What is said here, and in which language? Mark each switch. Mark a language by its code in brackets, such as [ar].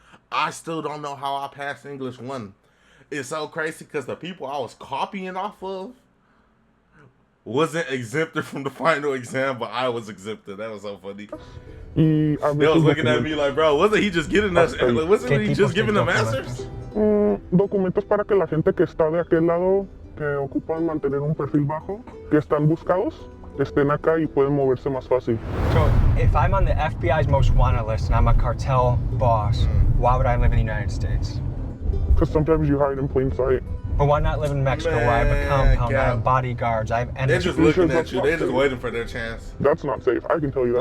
[en] I still don't know how I passed English 1. It's so crazy because the people I was copying off of wasn't exempted from the final exam, but I was exempted. That was so funny. They was looking at me like, bro, wasn't he just getting us? Wasn't he just giving them answers? [es] Documentos para que la gente que está de aquel lado, que ocupan mantener un perfil bajo, que están buscados, estén acá y pueden moverse más fácil. [en] So, if I'm on the FBI's most wanted list and I'm a cartel boss, why would I live in the United States? Because sometimes you hide in plain sight. But why not live in Mexico where I have a compound, I have bodyguards, I have enemies? They're just looking at you. They're just waiting for their chance. That's not safe. I can tell you that.